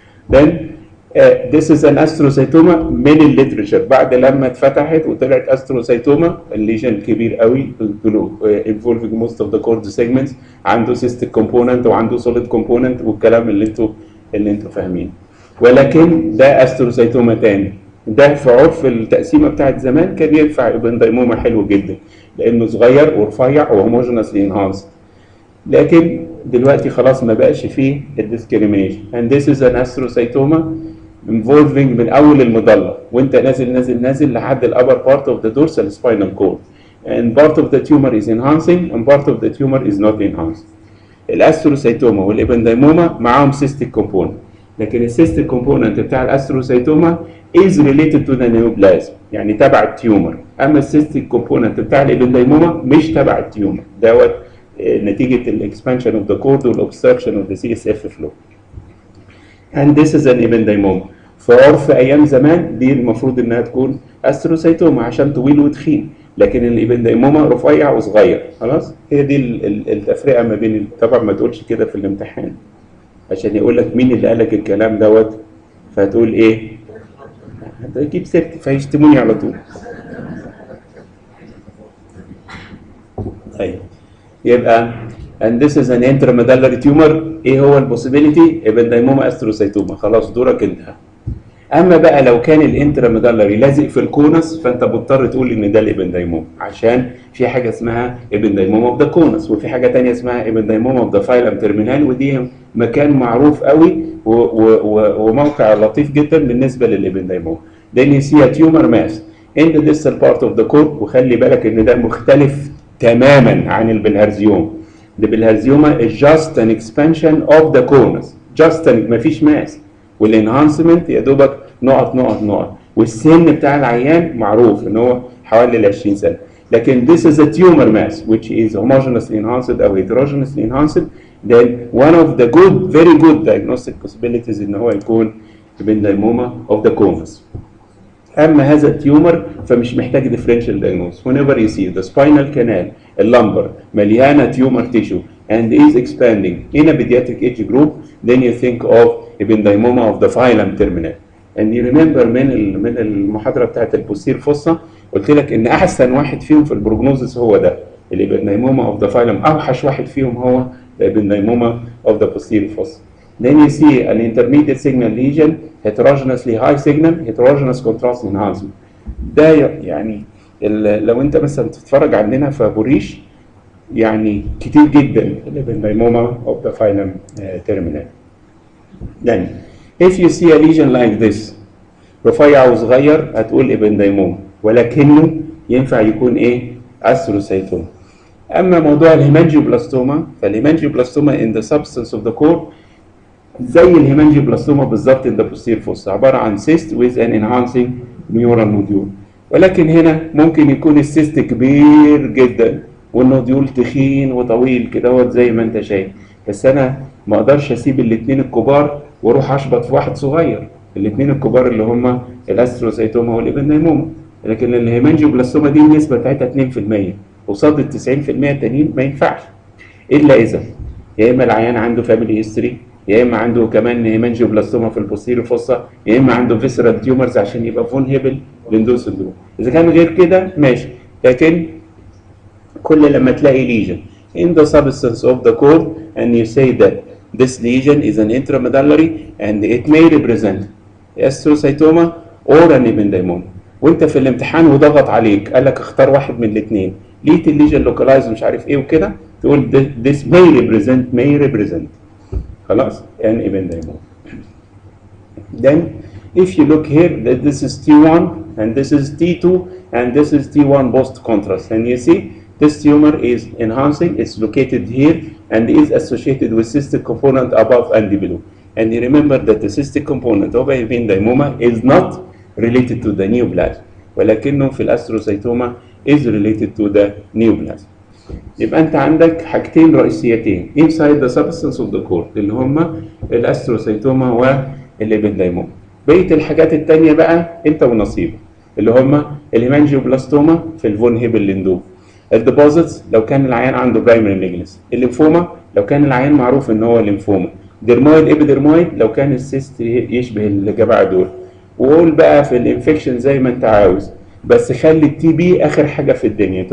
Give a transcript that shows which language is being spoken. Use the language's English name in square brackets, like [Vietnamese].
[English] then this is an astrocytoma [Arabic] من الليترشر بعد لما اتفتحت وطلعت استروسايتوما، الليجن كبير قوي [English] involving most of the cord segments، [Arabic] عنده cystic component وعنده solid component والكلام اللي انتوا فاهمينه. ولكن ده استروسايتوما تاني، ده في عرف التقسيمه بتاعت زمان كان ينفع ابندايموما حلو جدا لانه صغير ورفيع وهوموجينسلي انهانسد. لكن دلوقتي خلاص ما بقاش فيه الديسكريميشن. [English] and this is an astrocytoma involving [Arabic] من اول المضله وانت نازل لحد الابر [English] part of the dorsal spinal cord and part of the tumor is enhancing and part of the tumor is not enhanced. [Arabic] الاستروسايتوما والابندايموما معاهم cystic component، لكن السيستيك كومبوننت بتاع الاستروسايتوما [English] is related to the neoplasm، [Arabic] يعني تبع التيومر. اما السيستيك كومبوننت بتاع الابندايموما مش تبع التيومر دوت نتيجه الاكسبانشن اوف ذا كورد والاوبستراكشن اوف ذا سي اس اف فلو. [English] and this is an ependymoma. [Arabic] في عرف ايام زمان دي المفروض انها تكون استروسايتوما عشان طويل وتخين، لكن الابندايموما رفيع وصغير. خلاص هي دي التفرقه ما بين. طبعا ما تقولش كده في الامتحان عشان يقول لك مين اللي قال لك الكلام دوت، فهتقول ايه؟ هتجيب سيرتي فيشتموني على طول. طيب يبقى [English] and this is an intramedullary tumor. [Arabic] ايه هو البوسيبيليتي؟ ابندايموما استروسايتوما. خلاص دورك انتهى. اما بقى لو كان الانتراميدالري لازق في الكونس فانت مضطر تقول ان ده الابندايموما، عشان في حاجه اسمها ابندايموما اوف ذا كونس وفي حاجه ثانيه اسمها ابندايموما اوف ذا فايلم تيرمينال، ودي مكان معروف قوي وموقع لطيف جدا بالنسبه للابندايموما. [English] then you see a tumor mass in the distal part of the cord. [Arabic] وخلي بالك ان ده مختلف تماما عن البلهارزيوم. البلهارزيوما [English] is just an expansion of the conus، [Arabic] just مفيش ماس، والانهانسمنت يا دوبك نقط والسن بتاع العيان معروف ان هو حوالي 20 سنه. لكن [English] this is a tumor mass which is homogeneously enhanced او heterogeneously enhanced. then one of the very good diagnostic possibilities [Arabic] ان هو يكون [English] ependymoma of the conus. [Arabic] اما هذا التيومر فمش محتاج differential diagnosis. [English] whenever you see the spinal canal [Arabic] اللمبر مليانه تيومر تيشو [English] and is expanding in a pediatric age group, then you think of ependymoma of the phylum terminal. and you remember [Arabic] من المحاضره بتاعت البوستير فوسا قلت لك ان احسن واحد فيهم في البروجنوزس هو ده، الابنديموما اوف ذا فايلم اوحش واحد فيهم هو الابنديموما اوف ذا posterior fossa. [English] Then you see an intermediate signal lesion, heterogeneously high signal, heterogeneous contrast enhancement. [Arabic] ده يعني لو انت مثلا تتفرج عندنا في بوريش يعني كتير جدا الابنديموما اوف ذا فايلم terminal. [English] Then if you see a lesion like this [Arabic] رفيع وصغير هتقول ابنديموما، ولكنه ينفع يكون ايه؟ استروسايتوما. اما موضوع الهيمانجيوبلاستوما فالهيمانجيوبلاستوما [English] in the substance of the core [Arabic] زي الهيمانجيوبلاستوما بالظبط [English] in the posterior fossa، [Arabic] عباره عن [English] cyst with an enhancing neural nodule. [Arabic] ولكن هنا ممكن يكون السيست كبير جدا والنوديول تخين وطويل كده زي ما انت شايف، بس انا ما اقدرش اسيب الاثنين الكبار واروح اشبط في واحد صغير. الاثنين الكبار اللي هم الاستروسايتوما والابنديموما، لكن الهيمانجيوبلاستوما دي النسبه بتاعتها 2% قصاد ال 90% التانيين ما ينفعش، الا اذا يا اما العيان عنده فاميلي هيستوري، يا اما عنده كمان هيمانجيوبلاستوما في البوستيريور فوسا، يا اما عنده فيسرال تيومرز عشان يبقى فون هيبل ليندو سندروم. اذا كان غير كده ماشي، لكن كل لما تلاقي ليجن [English] in the substance of the core and you say that this lesion is an intramedullary and it may represent astrocytoma or an ependymoma، [Arabic] وانت في الامتحان وضغط عليك قال لك اختار واحد من الاثنين، لقيت الليجن لوكالايز مش عارف ايه وكده، تقول [English] this may represent [Arabic] خلاص an ependymoma. [English] Then if you look here that this is T1 and this is T2 and this is T1 post contrast, and you see this tumor is enhancing, it's located here and is associated with cystic component above and below. And you remember that the cystic component of ependymoma is not related to the neoplasm، [Arabic] ولكنه في الاستروسايتوما [English] is related to the neoplasm. [Arabic] يبقى انت عندك حاجتين رئيسيتين [English] inside the substance of the core [Arabic] اللي هما الاستروسايتوما والابنديموما. بقيه الحاجات التانية بقى انت ونصيبك، اللي هما الهيمانجيوبلاستوما في الفون هيبل ليندوم، الديبوزيتس لو كان العيان عنده برايمري ميجنس، الليمفوما لو كان العيان معروف ان هو ليمفوما، ديرمويد ابيديرمويد لو كان السيست يشبه الجماعه دول، وقول بقى في الانفكشن زي ما انت عاوز، بس خلي التي بي اخر حاجه في الدنيا.